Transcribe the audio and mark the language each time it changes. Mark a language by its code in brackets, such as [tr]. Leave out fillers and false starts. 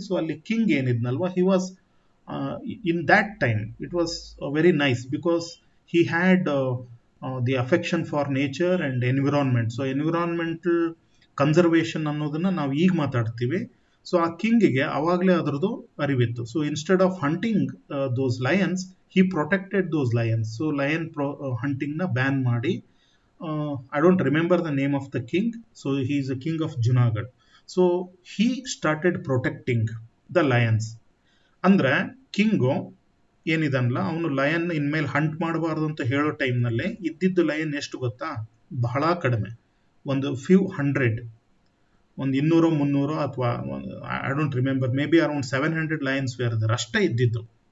[kn] So ಅಲ್ಲಿ king ಏನಿದ್ನಲ್ವಾ, [en] He was in that time it was very nice because he had the affection for nature and environment. [kn] So environmental conservation ಅನ್ನೋದನ್ನ ನಾವು ಈಗ ಮಾತಾಡ್ತೀವಿ. So ಆ ಕಿಂಗಿಗೆ ಅವಾಗಲೇ ಅದರದ್ದು ಅರಿವಿತ್ತು. [en] So instead of hunting those lions, he protected those lions. [kn] So lion ಹಂಟಿಂಗ್ನ ban ಮಾಡಿ, [en] I don't remember the name of the king. So he is a king of Junagadh. So he started protecting the lions. [kn] ಅಂದ್ರೆ king ಏನಿದನ್ಲ, ಅವನು lion ಇನ್ಮೇಲೆ Hunt ಮಾಡಬಾರ್ದು ಅಂತ ಹೇಳೋ ಟೈಮ್ನಲ್ಲಿ ಇದ್ದಿದ್ದು lion ಎಷ್ಟು ಗೊತ್ತಾ? ಬಹಳ ಕಡಿಮೆ, ಒಂದು ಫ್ಯೂ ಹಂಡ್ರೆಡ್, ಒಂದು 200-300 ಅಥವಾ [en] I don't remember, maybe around 700 lions were there, [kn] ಅಷ್ಟೇ ಇದ್ದಿದ್ದು.